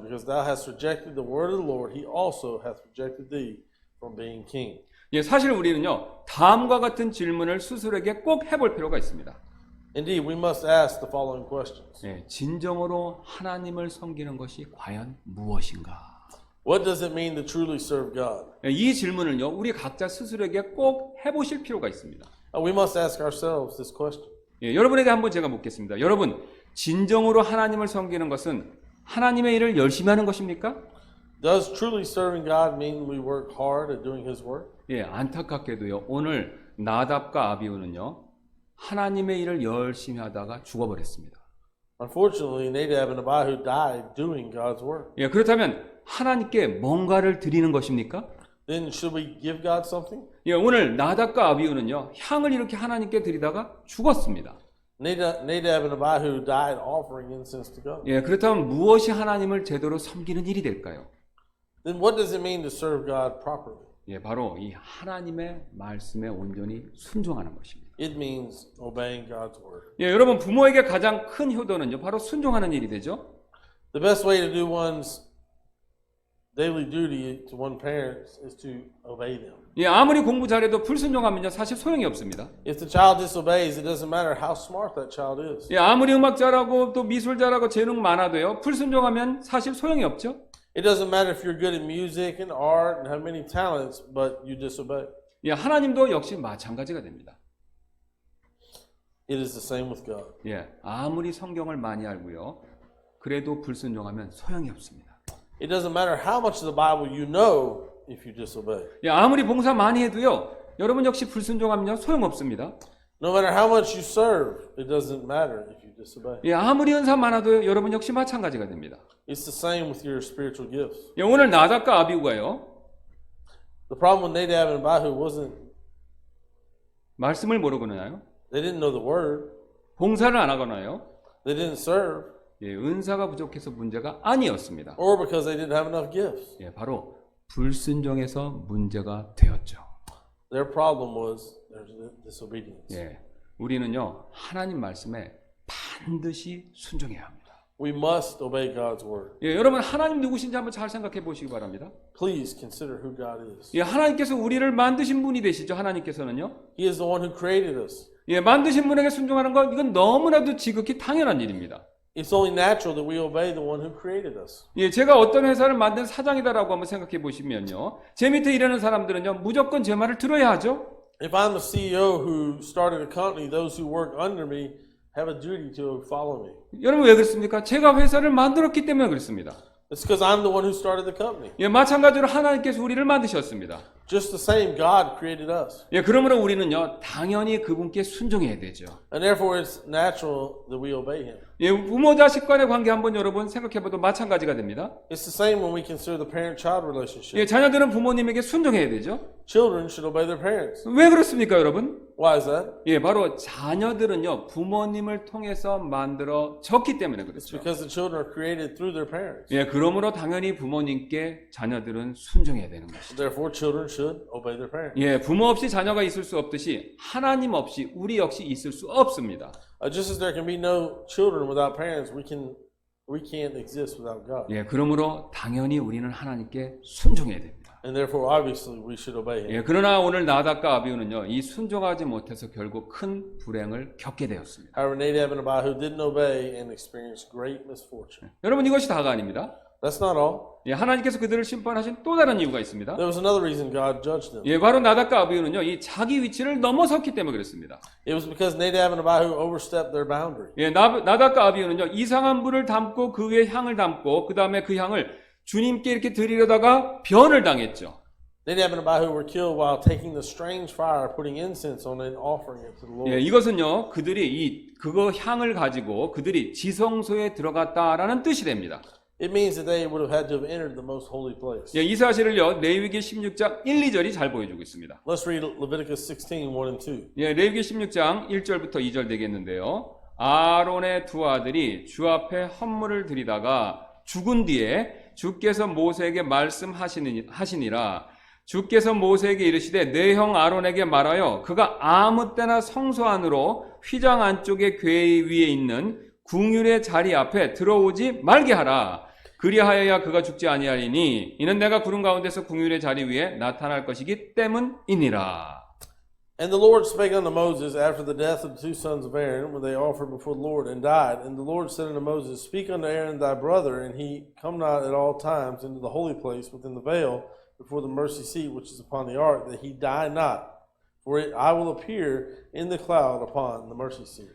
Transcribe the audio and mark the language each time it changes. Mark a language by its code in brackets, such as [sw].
[en] Because thou hast rejected the word of the Lord, he also hath rejected thee from being king. [ko] 예, 사실 우리는요, 다음과 같은 질문을 스스로에게 꼭 해볼 필요가 있습니다. [en] Indeed, we must ask the following questions. [ko] 예, 진정으로 하나님을 섬기는 것이 과연 무엇인가? [en] What does it mean to truly serve God? [ko] 예, 이 질문을요, 우리 각자 스스로에게 꼭 해보실 필요가 있습니다. [en] We must ask ourselves this question. [ko] 예, 여러분에게 한번 제가 묻겠습니다. 여러분, 진정으로 하나님을 섬기는 것은 하나님의 일을 열심히 하는 것입니까? [en] Does truly serving God mean we work hard at doing His work? [ko] 예, 안타깝게도요, 오늘 나답과 아비후는요, 하나님의 일을 열심히 하다가 죽어버렸습니다. [en] Unfortunately, Nadab and Abihu died doing God's work. [ko] 예, 그렇다면 하나님께 뭔가를 드리는 것입니까? [en] Then should we give God something? [ko] 예, 오늘 나답과 아비후는요, 향을 이렇게 하나님께 드리다가 죽었습니다. [en] Nadab and Abihu died offering incense to God. [ko] 예, 그렇다면 무엇이 하나님을 제대로 섬기는 일이 될까요? [en] Then what does it mean to serve God properly? [ko] 예, 바로 이 하나님의 말씀에 온전히 순종하는 것입니다. [en] It means obeying God's word. [ko] 예, 여러분 부모에게 가장 큰 효도는요, 바로 순종하는 일이 되죠. [en] The best way to do one's daily duty to one parent is to obey them. [ko] 예, 아무리 공부 잘해도 불순종하면요, 사실 소용이 없습니다. [en] If the child disobeys, it doesn't matter how smart that child is. [ko] 예, 아무리 음악 잘하고 또 미술 잘하고 재능 많아도요, 불순종하면 사실 소용이 없죠. [en] It doesn't matter if you're good at music and art and have many talents, but you disobey. [ko] 예, 하나님도 역시 마찬가지가 됩니다. [en] It is the same with God. [ko] 예, 아무리 성경을 많이 알고요, 그래도 불순종하면 소용이 없습니다. [en] It doesn't matter how much of the Bible you know if you disobey. [ko] 예, 아무리 봉사 많이 해도요, 여러분 역시 불순종하면요, 소용없습니다. [en] No matter how much you serve, it doesn't matter if you disobey. [ko] 예, 아무리 은사 많아도 여러분 역시 마찬가지가 됩니다. [en] It's the same with your spiritual gifts. [ko] 예, 오늘 나답과 아비후가요. [en] The problem with Nadab and Abihu wasn't [ko] 말씀을 모르거나요. [en] they didn't know the word, [ko] 봉사를 안 하거나요. [en] they didn't serve, [ko] 예, 은사가 부족해서 문제가 아니었습니다. [en] or because they didn't have enough gifts. [ko] 예, 바로 불순종에서 문제가 되었죠. [en] Their problem was their disobedience. [ko] 예, 우리는요 하나님 말씀에 반드시 순종해야 합니다. [en] We must obey God's word. [ko] 예, 여러분 하나님 누구신지 한번 잘 생각해 보시기 바랍니다. [en] Please consider who God is. [ko] 예, 하나님께서 우리를 만드신 분이 되시죠. 하나님께서는요. [en] He is the one who created us. [ko] 예, 만드신 분에게 순종하는 건 이건 너무나도 지극히 당연한 일입니다. [en] It's only natural that we obey the one who created us. [ko] 예, 제가 어떤 회사를 만든 사장이다라고 한번 생각해 보시면요. 제 밑에 일하는 사람들은요, 무조건 제 말을 들어야 하죠. [en] If I'm the CEO who started a company, those who work under me have a duty to follow me. [ko] 여러분 왜 그렇습니까? 제가 회사를 만들었기 때문에 그렇습니다. [en] It's because I'm the one who started the company. [ko] 예, 마찬가지로 하나님께서 우리를 만드셨습니다. [en] Just the same, God created us. [ko] 예, 그러므로 우리는요, 당연히 그분께 순종해야 되죠. [en] And therefore it's natural that we obey Him. [ko] 예, 부모 자식 간의 관계 한번 여러분 생각해봐도 마찬가지가 됩니다. [en] It's the same when we consider the parent-child relationship. [ko] 예, 자녀들은 부모님에게 순종해야 되죠. [en] Children should obey their parents. [ko] 왜 그렇습니까, 여러분? [en] Why is that? [ko] 예, 바로 자녀들은요, 부모님을 통해서 만들어졌기 때문에 [en] It's [ko] 그렇죠. [en] because the children are created through their parents. [ko] 예, 그러므로 당연히 부모님께 자녀들은 순종해야 되는 것이죠. [en] Therefore, children should obey their parents. [ko] 예, 부모 없이 자녀가 있을 수 없듯이 하나님 없이 우리 역시 있을 수 없습니다. [en] Just as there can be no children without parents, we can't exist without God. [ko] 예, 그러므로 당연히 우리는 하나님께 순종해야 됩니다. [en] And therefore, obviously, we should obey Him. [ko] 예, 그러나 오늘 나답과 아비후는요, 이 순종하지 못해서 결국 큰 불행을 겪게 되었습니다. [en] However, Nadab and Abihu didn't obey and experienced great misfortune. [ko] 여러분 이것이 다가 아닙니다. [en] That's not all. [ko] 예, 하나님께서 그들을 심판하신 또 다른 이유가 있습니다. [en] There was another reason God judged them. [ko] 예, 바로 나답과 아비후는요, 이 자기 위치를 넘어섰기 때문에 그렇습니다. [en] It was because Nadab and Abihu overstepped their boundary. [ko] 예, 나답과 아비후는요, 이상한 불을 담고 그 위에 향을 담고 그 다음에 그 향을 주님께 이렇게 드리려다가 변을 당했죠. [en] Nadab and Abihu were killed while taking the strange fire, putting incense on it and offering it to the Lord. [ko] 예, 이것은요, 그들이 그거 향을 가지고 그들이 지성소에 들어갔다라는 뜻이 됩니다. [en] It means that they would have had to have entered the most holy place. [ko] 예, 이 사실을요, 레위기 16장 1, 2절이 잘 보여주고 있습니다. [en] Let's read Leviticus 16, 1 and 2. [ko] 예, 레위기 16장 1절부터 2절 되겠는데요. 아론의 두 아들이 주 앞에 헌물을 드리다가 죽은 뒤에 주께서 모세에게 말씀하시니라. 주께서 모세에게 이르시되 내 형 아론에게 말하여 그가 아무 때나 성소 안으로 휘장 안쪽에 궤 위에 있는 궁율의 자리 앞에 들어오지 말게 하라. 그리하여야 그가 죽지 아니하리니 이는 내가 구름 가운데서 궁율의 자리 위에 나타날 것이기 때문이니라. [en] And the Lord spake unto Moses after the death of the two sons of Aaron, when they offered before the Lord and died. And the Lord said unto Moses, Speak unto Aaron thy brother, and he come not at all times into the holy place within the veil before the mercy seat which is upon the ark, that he die not. For I will appear in the cloud upon the mercy seat.